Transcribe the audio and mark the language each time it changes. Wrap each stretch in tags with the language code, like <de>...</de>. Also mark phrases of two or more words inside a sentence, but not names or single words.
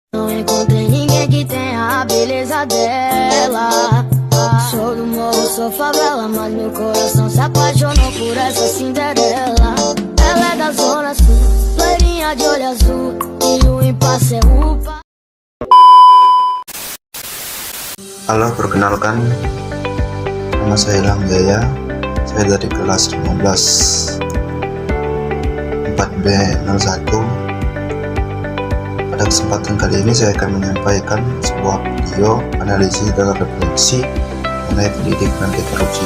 <pt>Não encontrei ninguém que tenha a beleza dela. Sou do morro, sou favela, mas meu coração se apaixonou por essa Cinderela. Ela é da zona sul, loirinha de olho azul, e o impasse é upa.</pt> <id>Halo, perkenalkan, nama saya Ilham Jaya. Saya dari kelas 15 4B01. Pada kesempatan kali ini saya akan menyampaikan sebuah video analisis dan refleksi mengenai pendidikan anti korupsi.</id>